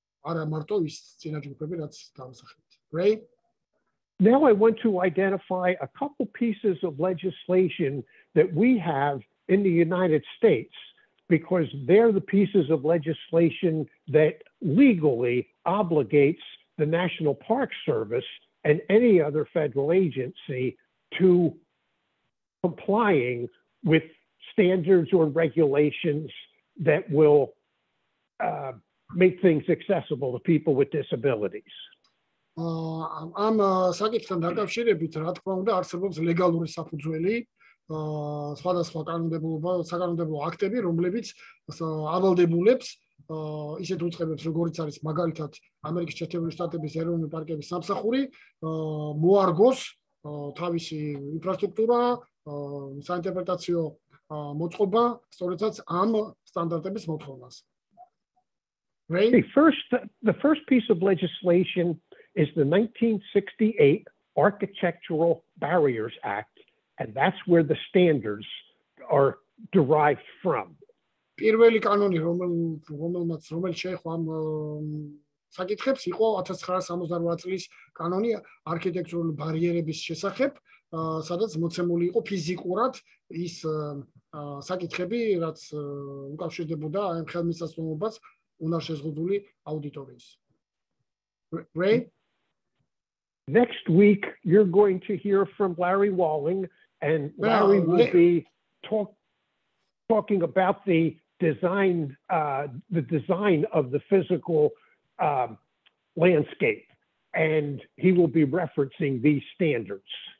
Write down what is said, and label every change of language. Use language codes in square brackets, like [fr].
[ka] არა მარტო ის წინა ჯგუფები, რაც დავსახელეთ. [en] Great. Now I want to identify a couple pieces of legislation that we have in the United States, because they're the pieces of legislation that legally obligates the National Park Service and any other federal agency to complying with standards or regulations that will make things accessible to people with disabilities. [ka] ამ საკითხთან დაკავშირებით, რა თქმა უნდა, არსებობს ლეგალური საფუძველი, სხვადასხვა საკანონმდებლო აქტები, რომლებიც ავალდებულებს ისეთ უწყებებს, როგორიც არის მაგალითად ამერიკის შეერთებული შტატების ეროვნული პარკების სამსახური, მოარგოს თავისი ინფრასტრუქტურა, საინტერპრეტაციო მოწყობა, სწორედაც ამ სტანდარტების მოთხოვნას. [en] The first piece of legislation is the 1968 Architectural Barriers Act, and that's where the standards are derived from. [ka] პირველი კანონი, რომელიც შეეხო ამ საკითხებს, იყო 1968 წლის კანონი არქიტექტურული ბარიერების შესახებ, სადაც მოცემული იყო ფიზიკურად ის საკითხები, რაც უკავშირდებოდა ამ ხელმისაწვდომობას უნარშეზღუდული აუდიტორიის. [en] Ray? Next week, you're going to hear from Larry Walling, and Larry will be talking about the design of the physical landscape, and he will be referencing these standards.